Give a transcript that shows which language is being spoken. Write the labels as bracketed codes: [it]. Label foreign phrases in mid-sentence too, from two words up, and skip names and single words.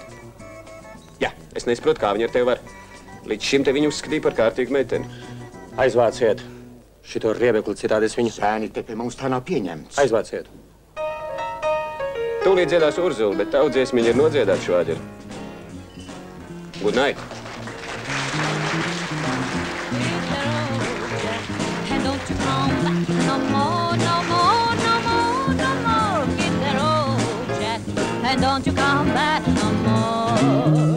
[lv] Jā, es nesaprotu, kā viņi ar tevi var. Līdz šim te viņu uzskatīja par kārtīgu meiteni. Aizvāciet šito riebekli, citādi es viņu... Sēni te pie mums tā nav pieņemts. Aizvāciet. Tūlīt dziedās Urzula, bet tavu dziesmiņu ir nodziedāt švāģeri. [en] Good night. And don't you come back no more, no more, no more, no more. Hit the road, Jack, and don't you come back no more.